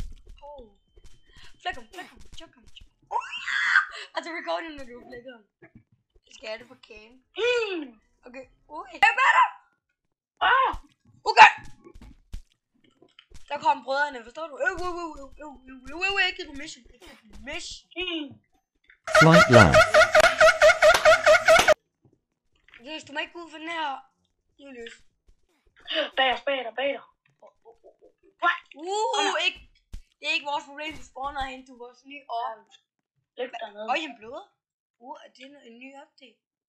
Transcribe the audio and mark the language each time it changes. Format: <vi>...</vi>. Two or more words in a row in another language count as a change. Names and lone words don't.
<da>Flæk ham. Altså, recording, når du flækker ham. Jeg skal have det på cam. Okay. Jeg er med dig! Okay! Der kom brødrene, forstår du? Jeg giver på mission.</da> <en>Flight left.</en> <da>Julius, du må ikke gå ud for den her. Julius. Bag dig. Ikke. Det er ikke vores problem, du spawner hen, du er vores nye op. Læg dernede. Øj, han bløder. Er det en ny update?</da>